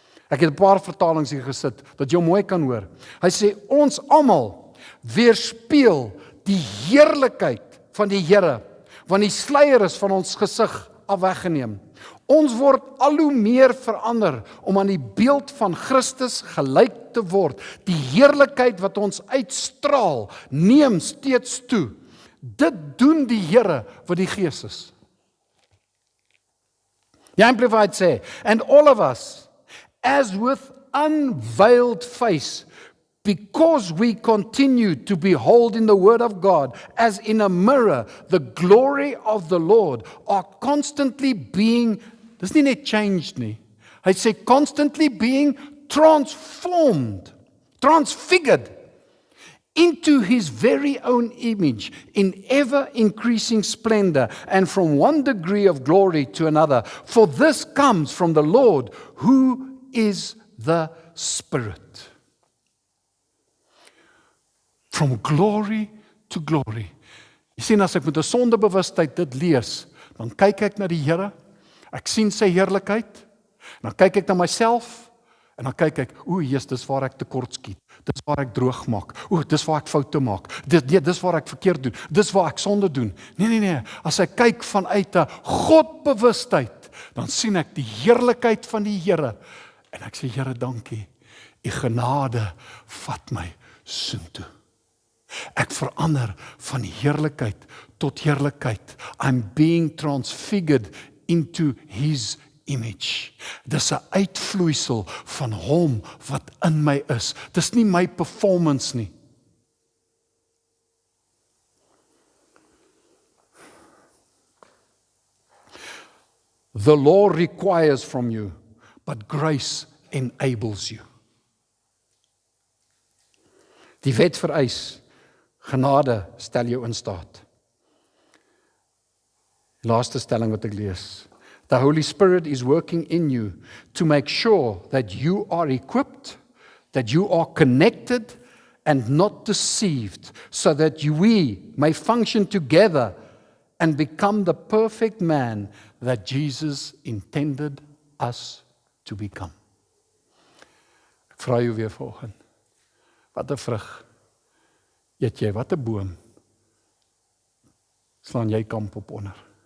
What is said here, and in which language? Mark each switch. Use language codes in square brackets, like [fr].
[af] Ek het 'n paar vertalings hier gesit, dat jy mooi kan hoor. Hy sê, ons almal weerspieël die heerlikheid van die Here, want die sluier is van ons gesig af weggeneem. Ons word al hoe meer verander om aan die beeld van Christus gelyk te word. Die heerlikheid wat ons uitstraal, neem steeds toe. Dit doen die Here wat die Gees is. [en] The Amplified sê, and all of us, as with unveiled face, because we continue to behold in the Word of God, as in a mirror, the glory of the Lord, are constantly being, [af] dis nie net changed nie, hy sê [en] constantly being transformed, transfigured, into His very own image in ever-increasing splendor and from one degree of glory to another. For this comes from the Lord, who is the Spirit. From glory to glory. [af] Jy sien, as ek met 'n sondebewustheid dit lees, dan kyk ek na die Here, ek sien sy heerlikheid, dan kyk ek na myself, en dan kyk ek, Jesus, dis waar ek tekort skiet. Dis waar ek droog maak. Dis waar ek foute maak. Dis waar ek verkeerd doen. Dis waar ek sonde doen. Nee. As ek kyk vanuit 'n Godbewustheid, dan sien ek die heerlikheid van die Here. En ek sê, Here, dankie. U genade vat my soontoe. Ek verander van heerlikheid tot heerlikheid. [en] I'm being transfigured into His image. [af] Dis 'n uitvloeisel van hom wat in my is. Dis nie my performance nie. [en] The law requires from you, but grace enables you. [af] Die wet vereis, genade stel jou in staat. Laaste stelling wat ek lees. [en] The Holy Spirit is working in you to make sure that you are equipped, that you are connected and not deceived, so that we may function together and become the perfect man that Jesus intended us to become. [af] Ek vra jou weer vanoggend, wat 'n vrug eet jy, wat 'n boom slaan jy kamp op onder?